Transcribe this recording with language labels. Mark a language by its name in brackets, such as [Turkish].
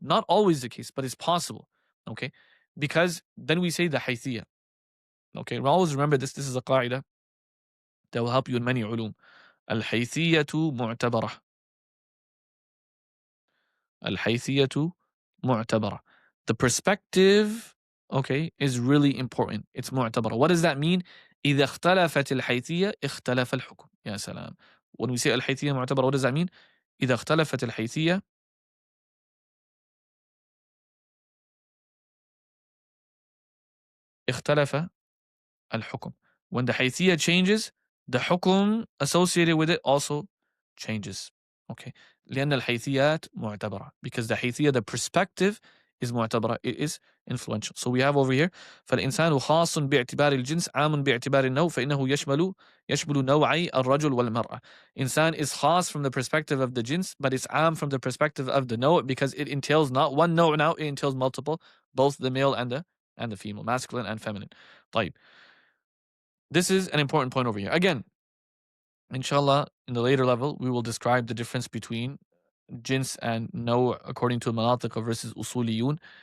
[English] Not always the case, but it's possible. Okay, because then we say the haythiyah. Okay, always remember this. This is a qaida that will help you in many ulum. Al-haythiyatu mu'tabara. Al-haythiyatu mu'tabara. The perspective, okay, is really important. It's mu'tabara. What does that mean? [Arabic] إذا اختلفت الحيثية اختلف الحكم. يا سلام. [English] When we say [Arabic] الحيثية معتبرة, [English] what does that mean? [Arabic] إذا اختلفت الحيثية اختلف الحكم. [English] When the حيثية changes, the حكم associated with it also changes. Okay. [Arabic] لأن الحيثيات معتبرة, [English] because the حيثية, the perspective, is معتبرة, it is influential. So we have over here [Arabic] فالإنسان خاص باعتبار الجنس عام باعتبار النوع فإنه يشمل نوعي الرجل والمرأة. [English] Insan is khas from the perspective of the jins, but it's am from the perspective of the naw, because it entails not one naw now, it entails multiple, both the male and the female, masculine and feminine. [Arabic] طيب. [English] This is an important point over here. Again, inshallah, in the later level, we will describe the difference between jins and no according to manatiq versus usuliyun.